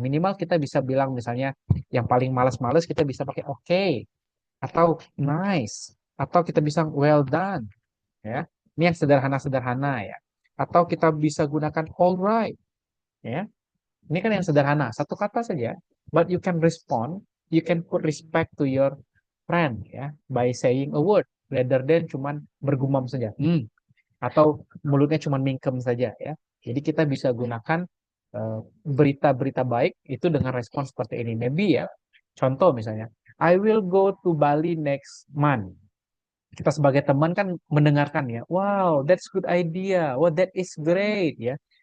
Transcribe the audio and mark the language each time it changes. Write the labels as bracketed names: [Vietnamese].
[Indonesian] Minimal kita bisa bilang misalnya yang paling malas-males kita bisa pakai oke atau nice atau kita bisa well done ya. Ini yang sederhana-sederhana ya. Atau kita bisa gunakan alright ya. Ini kan yang sederhana, satu kata saja. [English] But you can respond, you can put respect to your friend ya by saying a word rather than [Indonesian] cuman bergumam saja. Atau mulutnya cuman mingkem saja ya. Jadi kita bisa gunakan berita-berita baik itu dengan respon seperti ini. [English] Maybe ya, contoh misalnya, I will go to Bali next month. [Indonesian] Kita sebagai teman kan mendengarkan ya, [English] wow, that's good idea, wow, that is great [Indonesian] ya.